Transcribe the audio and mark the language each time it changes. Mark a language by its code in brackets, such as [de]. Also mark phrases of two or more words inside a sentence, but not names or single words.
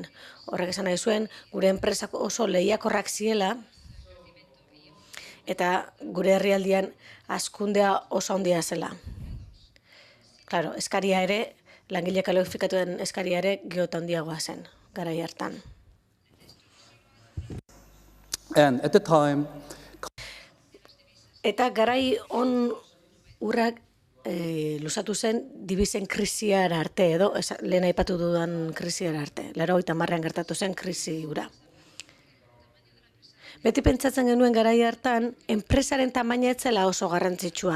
[eu] Horrek esan nahi zuen, gure enpresak oso lehiakorrak ziela, eta gure herrialdean hazkundea oso handia zela. Claro, eskaria ere, langile kalifikatuen eskaria ere geota handiagoa zen, garai hartan. [en] And at the time, [eu] eta garai on urrak luzatu zen dibisen krisiara arte edo, lehen aipatu dudan krisiara arte. 80an gertatu zen krisi ura. Beti pentsatzen genuen garai hartan, enpresaren tamaina ez zela oso garrantzitsua.